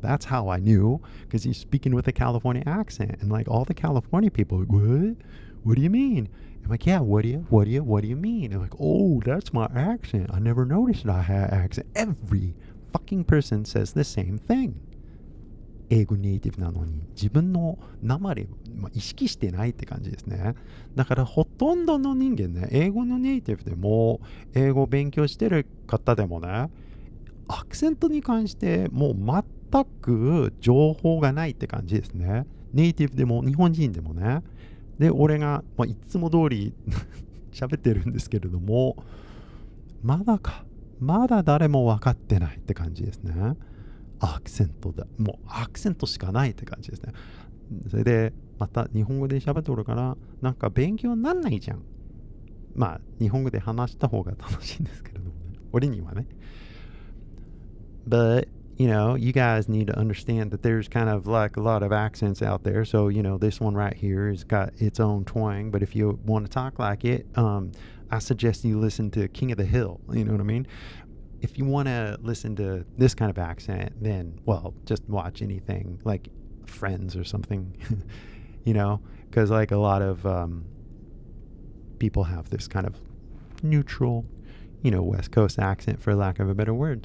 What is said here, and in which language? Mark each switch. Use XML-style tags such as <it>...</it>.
<en>That's how I knew, because he's speaking with a California accent. And like all the California people are like, what? What do you mean? I'm like, yeah, what do you mean? And like, oh, that's my accent. I never noticed that I had an accent. Every fucking person says the same thing.</en> <ja>英語ネイティブなのに自分の訛り、意識してないって感じですね。だからほとんどの人間ね、英語のネイティブでも英語を勉強してる方でもね、アクセントに関してもう全く情報がないって感じですね。ネイティブでも日本人でもね。で、俺が、いつも通り喋ってるんですけれども、まだ誰も分かってないって感じですね。アクセントだ。もうアクセントしかないって感じですね。それで、また日本語で喋っておるから、なんか勉強になんないじゃん。まあ、日本語で話した方が楽しいんですけれどもね。俺にはね。</ja> <en>But, you know, you guys need to understand that there's kind of like a lot of accents out there. So, you know, this one right here has got its own twang. But if you want to talk like it, I suggest you listen to King of the Hill. You know what I mean? If you want to listen to this kind of accent, then, well, just watch anything like Friends or something, you know, because like a lot of people have this kind of neutral, you know, West Coast accent, for lack of a better word.</en>